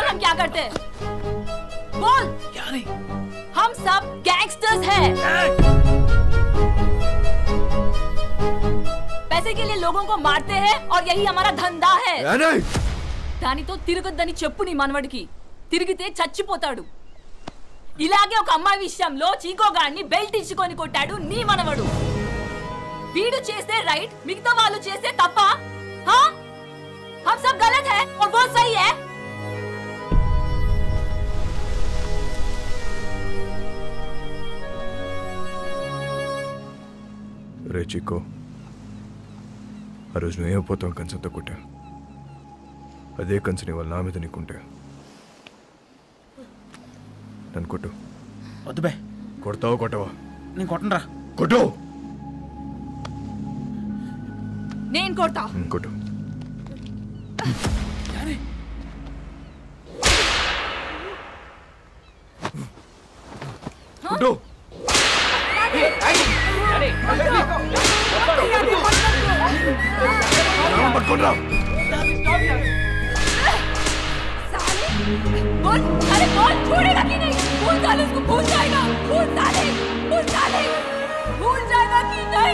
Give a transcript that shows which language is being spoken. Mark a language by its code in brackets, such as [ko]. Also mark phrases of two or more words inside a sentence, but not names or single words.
[hi] क्या करते? बोल। क्या नहीं? हम सब गैंगस्टर्स हैं। पैसे के लिए लोगों को मारते हैं और यही हमारा धंधा है। [te] దానితో తిరగొద్దని చెప్పు నీ మనవడికి. తిరిగితే చచ్చిపోతాడు. ఇలాగే ఒక అమ్మాయి విషయంలో చీకోగాడిని బెల్ట్ ఇచ్చుకొని కొట్టాడు నీ మనవడు. వీడు చేస్తే రైట్, మిగతా వాళ్ళు చేస్తే తప్ప? [hi] हाँ? हम सब गलत है और वो सही है. [te] రే చిక్కో, ఆ రోజు నువ్వేమైపోతావు కంచంతో కొట్టా. అదే కంచని వాళ్ళ నా మీద నీకుంటే నన్ను కొట్టు. వద్దు బే. కొడతావా కొట్టవా? నేను కొట్టను రా. కొట్టు. నేను కొడతా. కొట్టు. కొట్టు. పట్టుకోండి. [hi] बोल, अरे बोल, छोड़ेगा कि नहीं? भूल साले उसको भूल जाएगा. भूल साले, भूल जाएगा कि नहीं?